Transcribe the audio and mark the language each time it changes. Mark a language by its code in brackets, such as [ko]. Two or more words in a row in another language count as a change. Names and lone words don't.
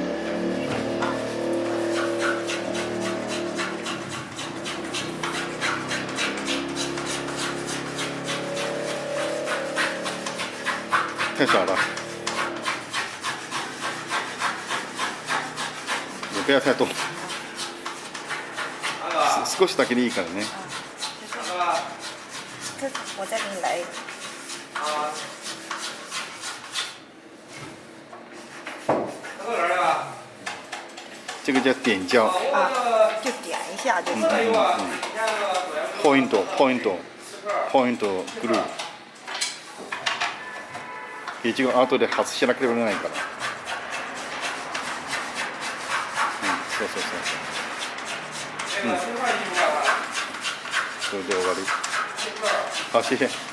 [zh] 太小了，也不要太多， [ja] 少しだけでいいからね。 [zh] 这我再给你来一个。这个叫点胶啊，就点一下就行。 [ja] ポイントグルー。一応後で外しなければならないから。そうそうそう。それで終わり。あ、谢谢。